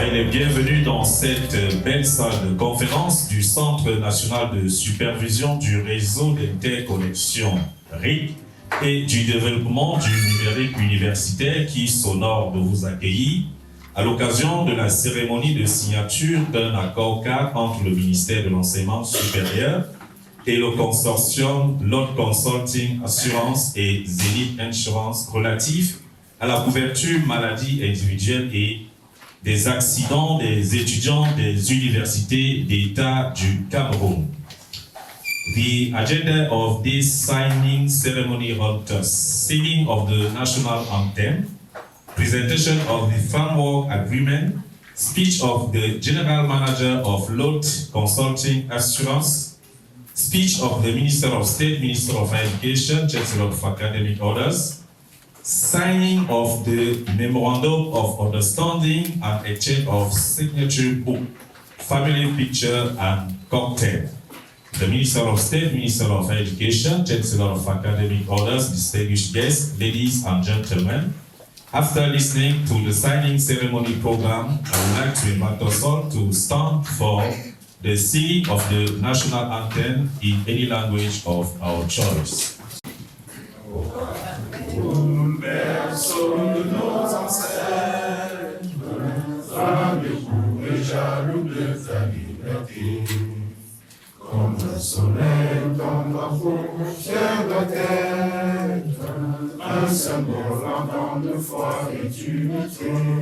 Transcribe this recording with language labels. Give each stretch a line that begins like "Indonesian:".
French: Bienvenue dans cette belle salle de conférence du Centre national de supervision du réseau d'interconnexion RIC et du développement du numérique universitaire qui s'honore de vous accueillir à l'occasion de la cérémonie de signature d'un accord-cadre entre le ministère de l'Enseignement supérieur et le consortium Load Consulting Assurance et Zenith Insurance relatif à la couverture maladie individuelle et des accidents des étudiants des universités d'État du Cameroun.
English: The agenda of this signing ceremony holds singing of the national anthem, presentation of the framework agreement, speech of the General Manager of Load Consulting Assurance, speech of the Minister of State, Minister of Education, Chancellor of Academic Orders, signing of the Memorandum of Understanding and exchange of signature book, family picture and cocktail. The Minister of State, Minister of Education, Chancellor of Academic Orders, distinguished guests, ladies and gentlemen, after listening to the signing ceremony program, I would like to invite us all to stand for the singing of the national anthem in any language of our choice.
French: Berceau de nos ancêtres, rendez-vous et jaloux de ta liberté. Comme le soleil, ton drapeau fier doit être un symbole ardent de foi et d'unité.